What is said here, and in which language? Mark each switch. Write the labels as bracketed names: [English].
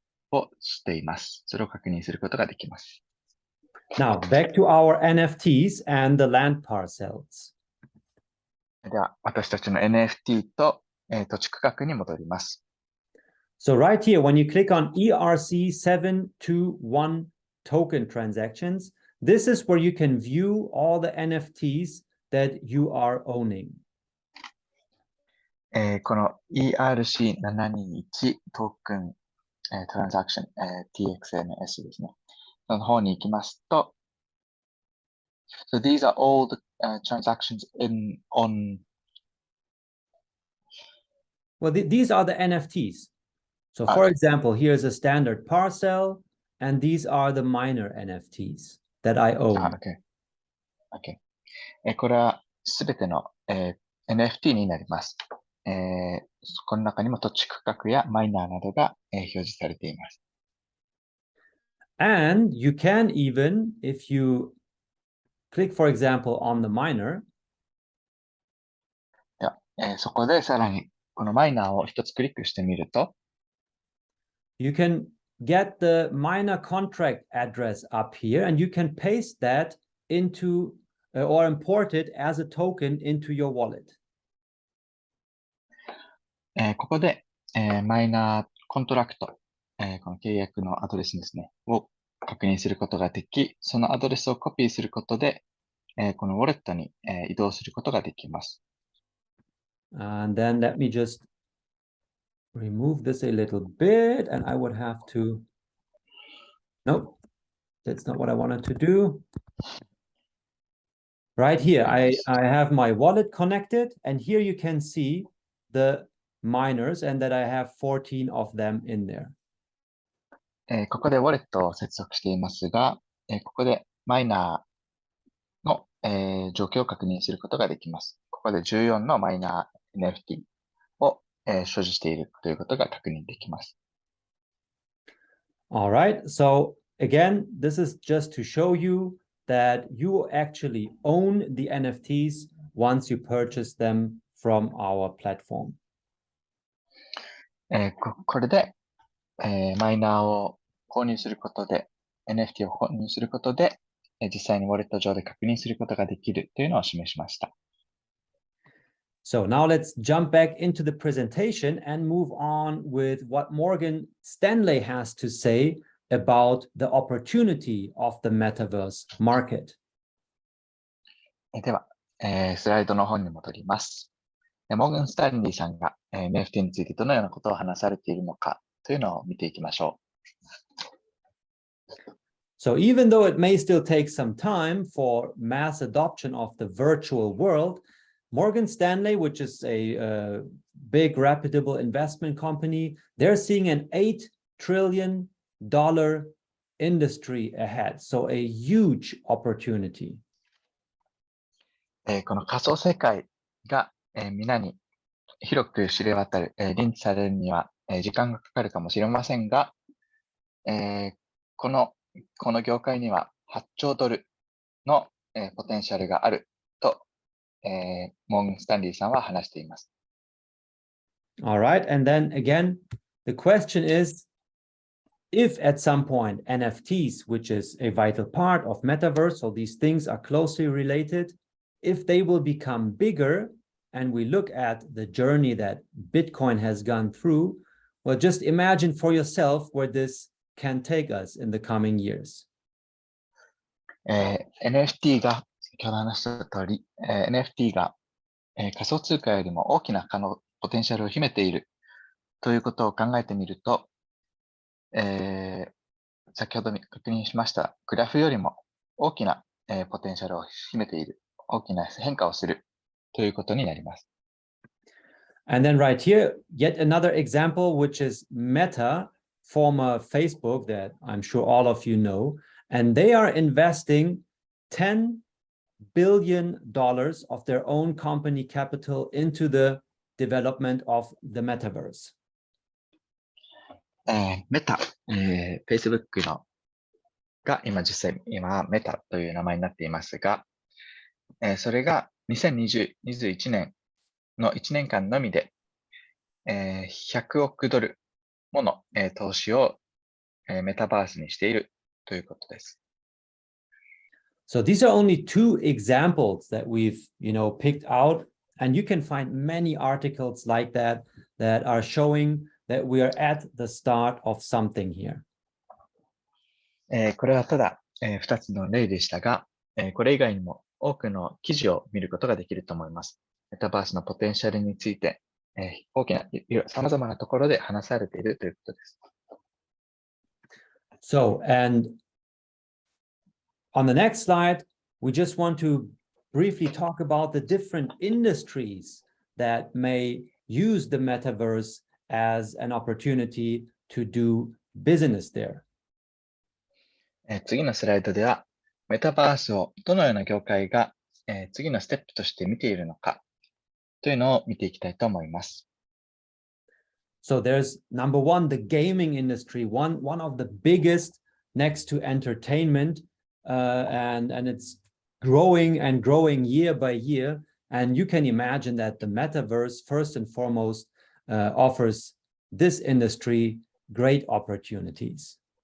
[Japanese] をしています。それを確認することができます。 [English] Now, back to our NFTs and the land parcels. [Japanese] では、私たちの NFT と、土地区画に戻ります。 [English] So right here, when you click on ERC721 token transactions, this is where you can view all the NFTs that you are owning. [Japanese] この ERC721 トークン、トランザクション、TXNS ですね。その方に行きますと、 [English] So these are all the transactions on. Well, these are the NFTs. So for example, here's a standard parcel, and these are the minor NFTs that I own. Okay. [Japanese] これはすべての、NFT になります。この中にも土地区画やマイナーなどが、表示されています。 [English] And you can even, if you click, for example, on the minor, [Japanese] では、そこでさらにこのマイナーを一つクリックしてみると、 [English] you can get the minor contract address up here, and you can paste that into or import it as a token into your wallet. [Japanese] ここで、マイナーコントラクト、この契約のアドレスですね、を確認することができ、そのアドレスをコピーすることで、このウォレットに、移動することができます。 [English] And then let me just remove this a little bit, and I would have to, nope, that's not what I wanted to do. Right here, I have my wallet connected, and here you can see the miners and that I have 14 of them in there. [Japanese] ここでウォレットを接続していますが、ここでマイナーの、状況を確認することができます。ここで14のマイナー NFT を、所持しているということが確認できます。 [English] All right, so again, this is just to show you that you actually own the NFTs once you purchase them from our platform. [Japanese] これで、マイナーを購入することで、NFT を購入することで、実際にウォレット上で確認することができるというのを示しました。 [English] So now let's jump back into the presentation and move on with what Morgan Stanley has to say about the opportunity of the Metaverse market. [Japanese] では、スライドの方に戻ります。モーガン・スタンリーさんが NFT についてどのようなことを話されているのかというのを見ていきましょう。 [English] So even though it may still take some time for mass adoption of the virtual world, Morgan Stanley, which is a big reputable investment company, they're seeing an $8 trillion industry ahead. So a huge opportunity. [Japanese] この仮想世界が、皆に広く知れ渡る、認知されるには、時間がかかるかもしれませんが、この業界には8兆ドルの、ポテンシャルがあると、モーガン・スタンリーさんは話しています。 [English] All right, and then again, the question is, if at some point NFTs, which is a vital part of Metaverse, so these things are closely related, if they will become bigger, and we look at the journey that Bitcoin has gone through, well, just imagine for yourself where this can take us in the coming years. [Japanese] NFT が、先ほど話した通り、NFT が、仮想通貨よりも大きなポテンシャルを秘めているということを考えてみると、先ほど確認しましたグラフよりも大きな、ポテンシャルを秘めている、大きな変化をするということになります。 [English] And then right here, yet another example, which is Meta, former Facebook that I'm sure all of you know, and they are investing $10 billion of their own company capital into the development of the Metaverse. [Japanese] メタ、Facebook のが実際はメタという名前になっていますが、それが2021年の1年間のみで、100億ドルもの、投資を、メタバースにしているということです。 [English] So these are only two examples that we've, picked out, and you can find many articles like that are showing that we are at the start of something here. [Japanese] これはただ、2つの例でしたが、これ以外にも多くの記事を見ることができると思います。メタバースのポテンシャルについて、大きな、様々なところで話されているということです。 [English] So, and on the next slide, we just want to briefly talk about the different industries that may use the metaverse as an opportunity to do business there. [Japanese] 次のスライドでは、メタバースをどのような業界が、次のステップとして見ているのかというのを見ていきたいと思います。 [English] So there's number one, the gaming industry, one of the biggest next to entertainment, and it's growing and growing year by year. And you can imagine that the metaverse, first and foremost, offers this industry great opportunities.